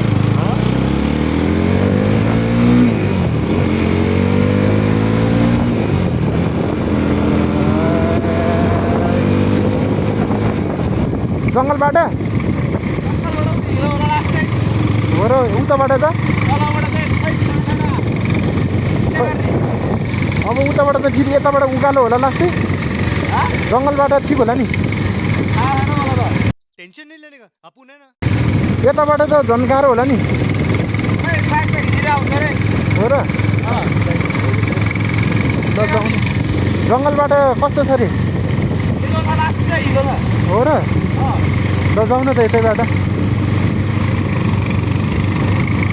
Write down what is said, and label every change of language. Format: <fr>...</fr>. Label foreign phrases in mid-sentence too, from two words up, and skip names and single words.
<ne>जङ्गलबाट हो र उताबाट त अब उताबाट त फेरि यताबाट उकालो होला लास्टै जङ्गलबाट ठिक होला नि</ne> <hi>टेंशन नहीं लेने का अपन है ना</hi> <ne>यताबाट त झन् गाह्रो होला नि हो र जङ्गलबाट कस्तो छ रे हो र ल जाउँ न त यतैबाट</ne>